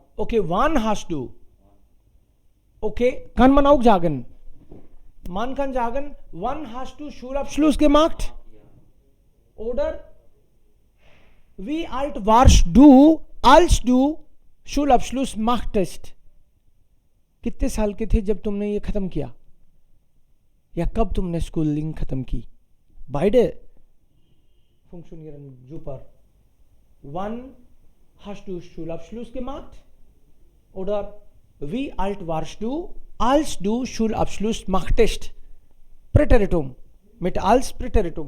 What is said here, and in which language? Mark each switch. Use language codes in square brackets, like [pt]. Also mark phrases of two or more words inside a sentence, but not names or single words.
[de] Okay, wann hast du? Okay, kann man auch sagen. Man kann sagen, wann hast du Schulabschluss gemacht? Oder wie alt warst du, als du Schulabschluss machtest? [hi] कितने साल के थे जब तुमने ये खत्म किया? या कब तुमने स्कूलिंग खत्म की? [de] Beide funktionieren super. Wann hast du Schulabschluss gemacht? Oder wie alt warst du, als du Schulabschluss machtest? Präteritum. Mit als Präteritum.